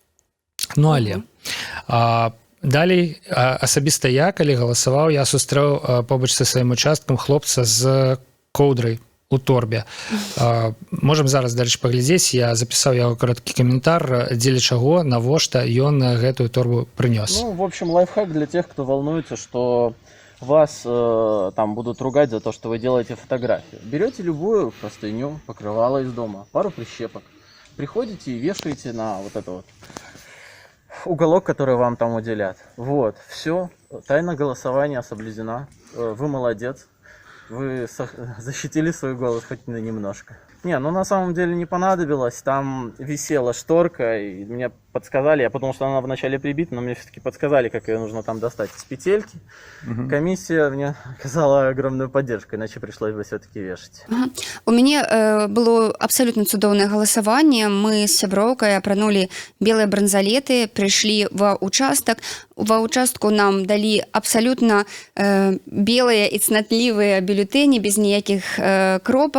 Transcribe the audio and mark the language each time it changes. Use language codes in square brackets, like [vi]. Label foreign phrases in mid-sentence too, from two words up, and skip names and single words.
[be] Але далей, асабіста я, калі галасаваў, я сустрэў побач са сваім участкам хлопца з коўдрай у торбе. Можам зараз дальше паглядзець, я запісаў яго кароткі каментар, дзеля чаго, навошта ён гэтую торбу прынёс. [ru] В общем, лайфхак для тех, кто волнуется, что вас там будут ругать за то, что вы делаете фотографию. Берете любую простыню, покрывало из дома, пару прищепок, приходите и вешаете на вот это вот уголок, который вам там уделят. Вот, все, тайна голосования соблюдена, вы молодец. Вы защитили свой голос хоть немножко. На самом деле не понадобилось. Там висела шторка, и мне подсказали, я подумал, что она вначале прибита, но мне все-таки подсказали, как ее нужно там достать из петельки. Комиссия мне оказала огромную поддержку, иначе пришлось бы все-таки вешать. [be] У мяне было абсолютно цудоўнае галасаванне. Мы з сяброўкай апранулі белыя бранзалеты, прыйшлі ва ўчастак. Ва ўчастку нам далі абсалютна белыя і цнатлівыя бюлетэні без ніякіх кропак.